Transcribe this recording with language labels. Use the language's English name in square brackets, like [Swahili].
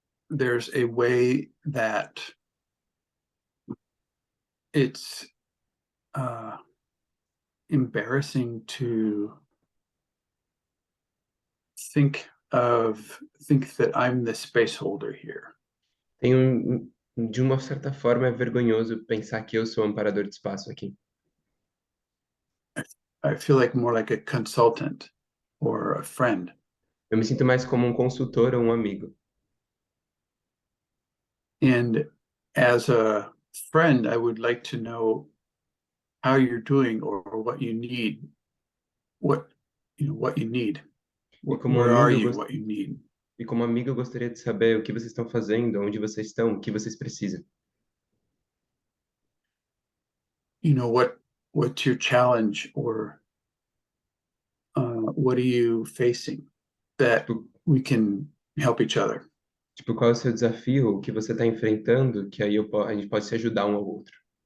[English] there's a way that it's embarrassing to think that I'm the space holder here. [Portuguese] De uma certa forma, é vergonhoso pensar que eu sou o amparador de espaço aqui. [English] I feel like more like a consultant or a friend. [Portuguese] Eu me sinto mais como um consultor ou um amigo. [English] And as a friend, I would like to know how you're doing or what you need. What you need. Where are you? What you need. [Portuguese] E como amigo, eu gostaria de saber o que vocês estão fazendo, onde vocês estão, o que vocês precisam. [English] What's your challenge, or what are you facing that we can help each other. [Portuguese] Tipo, qual é o seu desafio, o que você está enfrentando, que aí a gente pode se ajudar um ao outro.